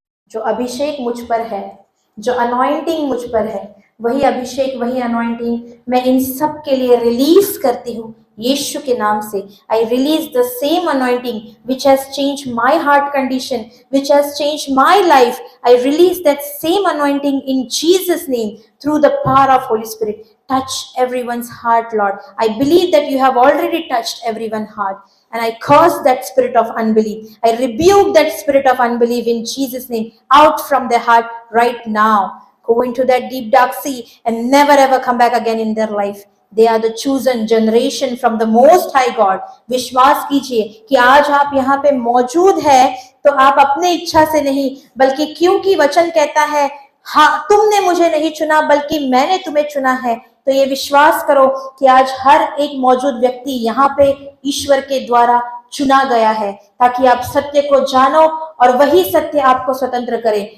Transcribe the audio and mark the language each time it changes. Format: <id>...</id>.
<hi>जो अभिषेक मुझ पर है, जो अनॉइंटिंग मुझ पर है, वही अभिषेक, वही अनॉइंटिंग मैं इन सब के लिए रिलीज करती हूँ यीशु के नाम से।</hi> <en>I release the same anointing which has change my heart condition, which has change my life. I release that same anointing in Jesus name through the power of Holy Spirit. Touch everyone's heart, Lord. I believe that you have already touched everyone's heart. And I curse that spirit of unbelief. I rebuke that spirit of unbelief in Jesus' name out from their heart right now. Go into that deep dark sea and never ever come back again in their life. They are the chosen generation from the Most High God.</en> <hi>विश्वास कीजिए कि आज आप यहाँ पे मौजूद है, तो आप अपने इच्छा से नहीं, बल्कि क्योंकि वचन कहता है हाँ, तुमने मुझे नहीं चुना बल्कि मैंने तुम्हें चुना है। तो ये विश्वास करो कि आज हर एक मौजूद व्यक्ति यहाँ पे ईश्वर के द्वारा चुना गया है, ताकि आप सत्य को जानो और वही सत्य आपको स्वतंत्र करे।</hi>